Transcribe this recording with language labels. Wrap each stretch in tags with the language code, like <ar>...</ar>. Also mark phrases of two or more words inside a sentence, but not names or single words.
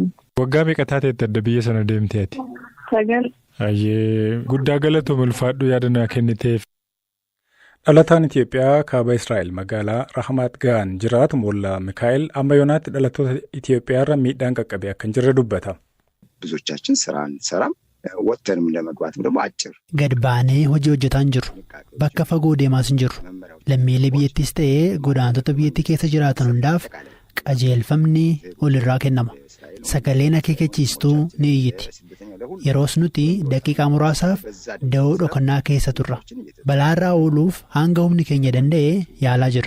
<om>Waggaa meeqa taateetti adda biyya sana deemteeti? 9. Ayyee guddaa galatoom ulfaadhu yaadannoo kenniteef. Dhalataan Itoophiyaa kaaba Israa'el magaalaa Rahmaat Gaan jiraatu Mollaa Mikaa'el amma yoonaatti dhalattoota Itoophiyaarra miidhaan qaqqabee akka hin jirre dubbata.</om> <am>ብዙዎቻችን ስራ እንሰራም ወጥተንም ለመግባትም ደግሞ አጭር</am> <om>gad baanee hojii hojjetaa hin jirru bakka fagoo deemaas hin jirru lammiilee biyyattiis ta'ee godaantota biyyattii keessa jiraatan hundaaf qajeelfamni walirraa kennama sagaleen akeekachiistuu ni iyyiti yeroos nuti daqiiqaa muraasaaf da'oo dhokannaa keessa turra balaarraa ooluuf hanga humni keenya danda'e yaalaa jirra.</om>